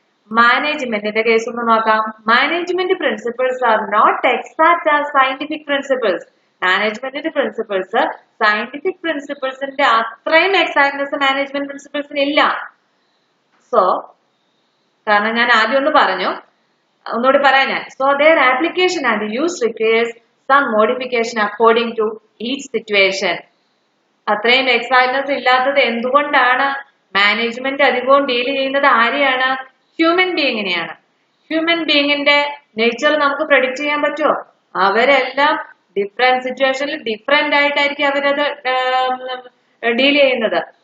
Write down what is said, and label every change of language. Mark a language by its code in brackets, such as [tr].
[ml] മാനേജ്മെന്റിന്റെ കേസ് ഒന്ന് നോക്കാം. [en] Management principles are not exact as scientific principles. [ml] മാനേജ്മെന്റിന്റെ പ്രിൻസിപ്പിൾസ് സയന്റിഫിക് പ്രിൻസിപ്പിൾസിന്റെ അത്രയും എക്സാക്ട്നെസ് മാനേജ്മെന്റ് പ്രിൻസിപ്പിൾസിന് ഇല്ല. സോ കാരണം ഞാൻ ആദ്യം ഒന്ന് പറഞ്ഞു, ഒന്നുകൂടി പറയാം ഞാൻ. So [en] their application and use requires some modification according to each situation. [ml] അത്രയും എക്സാക്ട്നെസ് ഇല്ലാത്തത് എന്തുകൊണ്ടാണ്? മാനേജ്മെന്റ് അധികവും ഡീൽ ചെയ്യുന്നത് ആരെയാണ്? ഹ്യൂമൻ ബീയിങ്ങിനെയാണ്. ഹ്യൂമൻ ബീയിങ്ങിന്റെ നേച്ചർ നമുക്ക് പ്രഡിക്റ്റ് ചെയ്യാൻ പറ്റുമോ? അവരെല്ലാം ഡിഫറെന്റ് സിറ്റുവേഷനിൽ ഡിഫറെന്റ് ആയിട്ടായിരിക്കും അവരത് ഡീൽ ചെയ്യുന്നത്.